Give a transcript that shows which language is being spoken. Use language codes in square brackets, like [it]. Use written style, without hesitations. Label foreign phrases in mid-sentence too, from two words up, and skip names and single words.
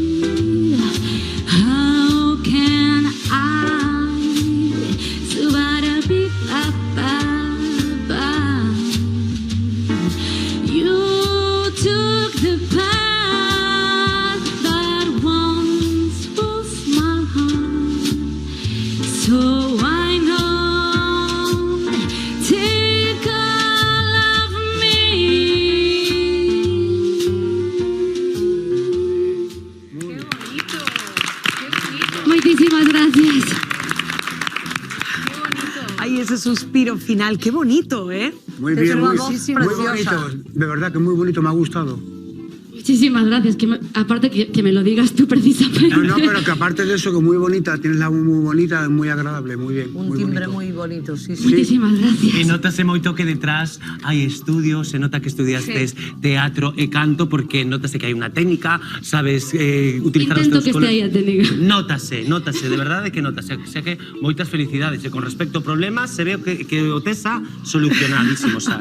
[en] How can I survive a You took the path that once was my heart. So why not take all of [gl] Moitísimas gracias. [es] Ay, ese suspiro final, qué bonito, ¿eh? Muy bien, muy bonito. De verdad que muy bonito, me ha gustado. Muchísimas gracias. Aparte que me lo digas tú precisamente. No, pero que aparte de eso, que muy bonita, tienes la voz muy bonita, muy agradable, muy bien. Un timbre muy bonito, sí, sí. Muchísimas gracias. [gl] E notase moito que detrás hai estudios, se nota que estudiastes teatro e canto, porque notase que hai unha técnica, sabes utilizar Intento os que teus estea aí a técnica. Notase, de verdade que notase. [es] O sea [gl] que moitas felicidades. E con respecto a problemas, se ve que o tesa solucionadísimo, sabes?